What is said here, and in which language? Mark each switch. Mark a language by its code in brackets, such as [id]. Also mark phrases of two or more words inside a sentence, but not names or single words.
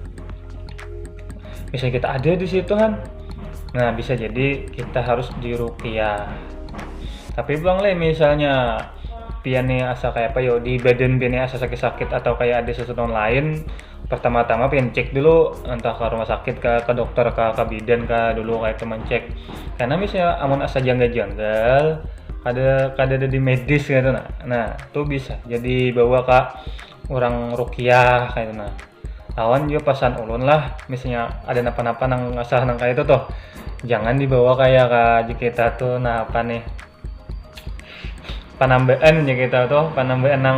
[id] Bisa kita ada di situ kan. Nah, bisa jadi kita harus di ruqyah. [bjn] Tapi bang misalnya pian nih asa kayak apa yo di badan pian asa sakit-sakit atau kayak ada sesuatu lain pertama-tama pengen cek dulu entah ke rumah sakit ke dokter ke bidan dulu kayak teman cek, karena misalnya amun asa janggal-janggal kada di medis gitu nah tuh bisa jadi bawa ke orang rukiah kayak itu nah. Lawan juga pasan ulun lah misalnya ada napa-napa nang asah nang kayak itu tuh jangan dibawa kayak ke kita tuh nah apa nih penambahan ya kita tuh penambahan nang